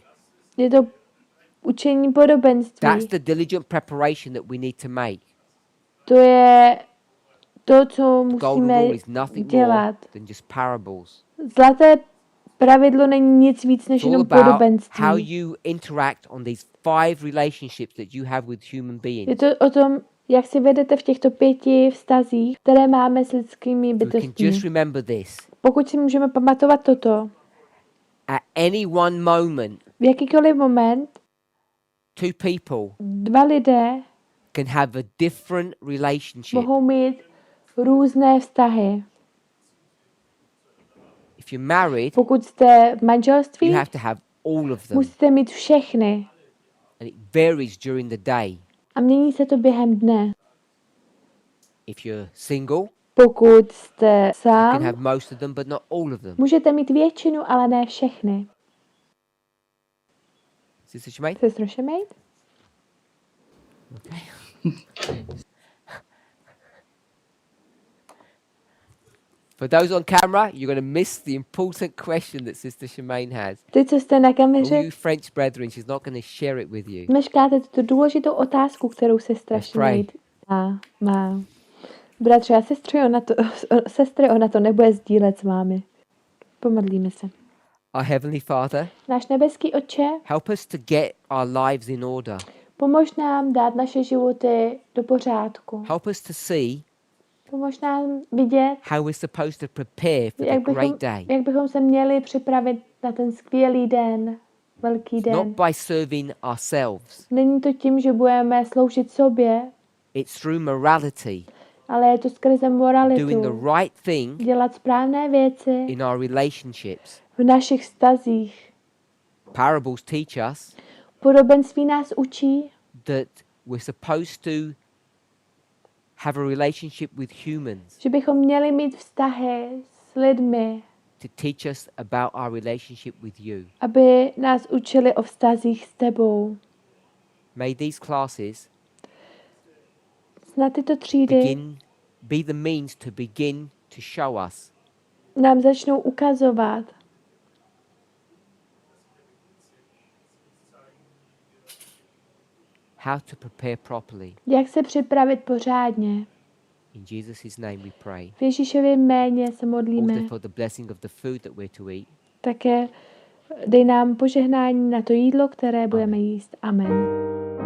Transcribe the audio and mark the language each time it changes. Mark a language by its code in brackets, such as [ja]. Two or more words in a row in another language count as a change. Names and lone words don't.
[cs] Je to učení podobenství. [en] That's the diligent preparation that we need to make. [cs] To je to, co [en] The golden [cs] musíme [en] rule is nothing more [cs] dělat. [en] than just parables. [cs] Zlaté pravidlo není nic víc než [en] It's all [cs] jenom [en] about how [cs] podobenství. [en] you interact on these 5 relationships that you have with human [cs] Je [en] beings. [cs] to o tom, jak si vedete v těchto 5 vztazích, které máme s lidskými [en] We can [cs] bytostmi. [en] just remember this. [cs] Pokud si můžeme pamatovat toto, [en] At any one moment, [cs] v jakýkoliv moment [en] 2 people [cs] 2 lidé [en] can have a different relationship. [cs] mohou mít různé vztahy. [en] If you're married, [cs] Pokud jste v manželství, [en] you have to have all of them. [cs] musíte mít všechny. [en] And it varies during the day. [cs] A mění se to během dne. [en] If you're single, [cs] Pokud jste [en] you can [cs] sám, [en] have most of them, but not all of them. [cs] můžete mít většinu, ale ne všechny. [en] Sister Shemaine? [cs] Sestro Šemejt? [en] For those on camera, you're going to miss the important question that Sister Shemaine has. [cs] Ty, co jste na [en] All [cs] kameře, [en] you French brethren, she's not going to share it with you. [cs] meškáte tuto důležitou otázku, kterou sestra [en] Let's pray. [cs] Šemejt má. Bratře a sestry, ona to nebude sdílet s vámi. Pomodlíme se. [en] Our Heavenly Father, [cs] Náš nebeský Otče, [en] help us to get our lives in order. [cs] pomož nám dát naše životy do pořádku. [en] Help us to see [cs] Pomož nám vidět, [en] how we're supposed to prepare for the [cs] jak [en] great day. [cs] bychom se měli připravit na ten skvělý den, velký [en] Not [cs] den. [en] by serving ourselves. [cs] Není to tím, že budeme sloužit sobě, [en] It's through morality, [cs] ale je to skrze moralitu. [en] doing the right thing [cs] Dělat správné věci [en] in our relationships. [cs] v našich vztazích. [en] Parables teach us [cs] Podobenství nás učí, [en] that we're supposed to have a relationship with humans [cs] že bychom měli mít vztahy s lidmi, [en] to teach us about our relationship with you. [cs] aby nás učili o vztazích s tebou. [en] May these classes [cs] Snad tyto třídy [en] be the means to begin to show us [cs] nám začnou ukazovat, [en] how to prepare properly. [cs] jak se připravit pořádně. [en] In Jesus' name we pray. [cs] V Ježíšově jméně se modlíme. [en] Also for the blessing of the food that we're to eat. [cs] Také dej nám požehnání na to jídlo, které budeme jíst. [en] Amen.